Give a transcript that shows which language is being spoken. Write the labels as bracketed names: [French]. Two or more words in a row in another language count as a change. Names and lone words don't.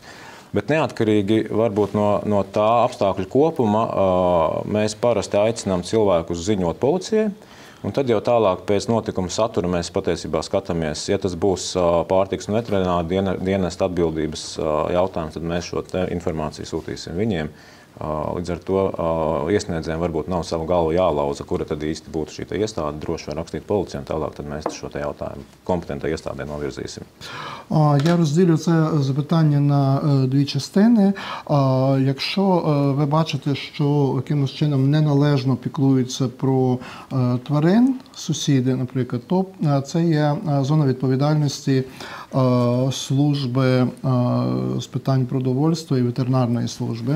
[Latvian] Bet neatkarīgi varbūt no tā apstākļu kopuma mēs parasti aicinām cilvēkus ziņot policijai, un tad jau tālāk pēc notikuma satura mēs patiesībā skatāmies, ja tas būs pārtiks un veterināra dienesta atbildības jautājums, tad mēs šo informāciju sūtīsim viņiem. Līdz ar to iesniedzējiem varbūt nav savu galvu jālauza, kura tad īsti būtu šī iestāde, droši var rakstīt policijai, un tālāk tad mēs šo jautājumu kompetentai iestādē novirzīsim. [Ukrainian] Я розділю це запитання на дві частини. Якщо ви бачите, що якимось чином неналежно піклуються про тварин, сусіди, наприклад, то це є зона відповідальності служби з питань продовольства і ветеринарної служби.